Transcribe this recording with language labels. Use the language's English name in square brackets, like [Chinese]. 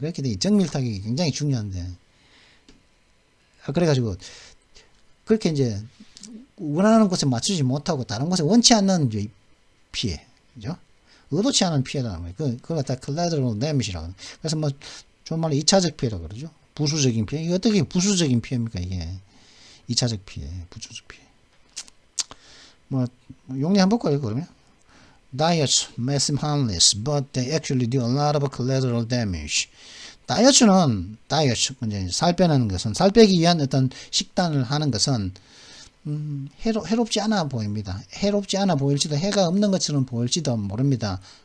[Korean] 그렇게 되니 정밀 타격이 굉장히 중요한데 그래가지고 그렇게 이제 원하는 곳에 맞추지 못하고 다른 곳에 원치 않는 피해, 그죠? 의도치 않은 피해라는 거예요. 그걸 갖다 collateral damage라고. 그래서 뭐 좋은 말로 2차적 피해라고 그러죠. 부수적인 피해. 이게 어떻게 부수적인 피해입니까? 이게 2차적 피해, 부수적 피해. 뭐 용례 한번 볼까요? 그러면 [English] diets may seem harmless, but they actually do a lot of collateral damage. [Korean] 다이어트는 이제 살 빼는 것은 살 빼기 위한 어떤 식단을 하는 것은 해롭지 않아 보입니다. 해롭지 않아 보일지도 해가 없는 것처럼 보일지도 모릅니다.